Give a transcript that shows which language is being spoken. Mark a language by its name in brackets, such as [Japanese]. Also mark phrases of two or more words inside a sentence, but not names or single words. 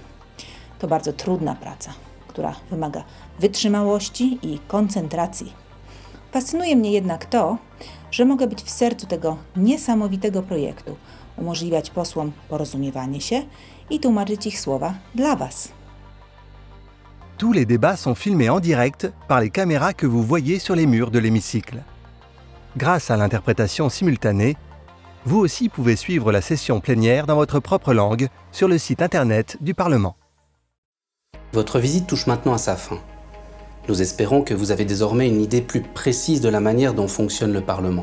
[Polish] To bardzo trudna praca, która wymaga wytrzymałości i koncentracji. Fascynuje mnie jednak to, że mogę być w sercu tego niesamowitego projektu, umożliwiać posłom porozumiewanie się i tłumaczyć ich słowa dla Was. [French] Tous les débats sont filmés en direct par les caméras que vous voyez sur les murs de l'hémicycle. Grâce à l'interprétation simultanée, vous aussi pouvez suivre la session plénière dans votre propre langue sur le site internet du Parlement. Votre visite touche maintenant à sa fin. Nous espérons que vous avez désormais une idée plus précise de la manière dont fonctionne le Parlement.